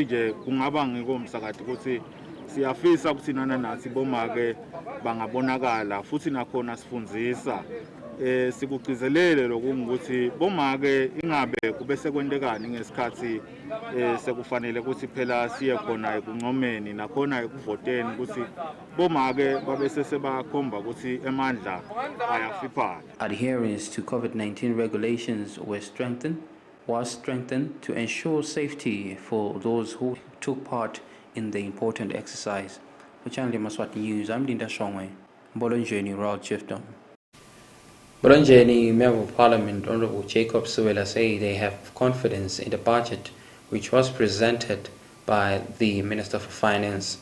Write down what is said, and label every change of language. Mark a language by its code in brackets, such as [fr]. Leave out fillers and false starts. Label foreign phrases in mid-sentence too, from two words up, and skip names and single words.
[ss] nje kungaba ngikomsakadi ukuthi siyafisa ukuthi nathi bomake bangabonakala futhi nakhona sifundzisa sikugcizelele lokuthi bomake ingabe kube sekwendekani ngesikhathi sekufanele ukuthi phela siye khona ekuncomeni nakhona ekuvoteni ukuthi bomake babe sesebakhomba ukuthi emandla ayafiphana. [en] Adherence to COVID-19 regulations was strengthened to ensure safety for those who took part in the important exercise. For Channel Yemaswati News, I'm Linda Shongwe, Bolonjeni Rural Chiefdom. Bolonjeni Member of Parliament Honorable Jacob Suwela say they have confidence in the budget which was presented by the Minister for Finance.